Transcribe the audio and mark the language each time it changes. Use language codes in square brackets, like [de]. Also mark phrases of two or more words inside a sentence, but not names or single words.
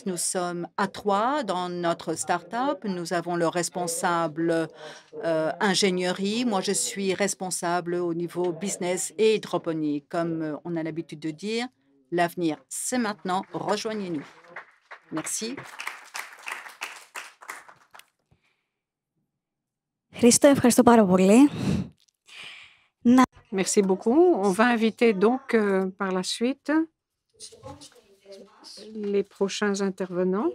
[fr] Nous sommes à 3 dans notre start-up. Nous avons le responsable ingénierie. Moi, je suis responsable au niveau business et hydroponie. Comme on a l'habitude de dire, l'avenir, c'est maintenant. Rejoignez-nous. Merci. [el] Χρήστο, ευχαριστώ πάρα πολύ. [fr] Merci beaucoup. On va inviter donc par la suite les prochains intervenants.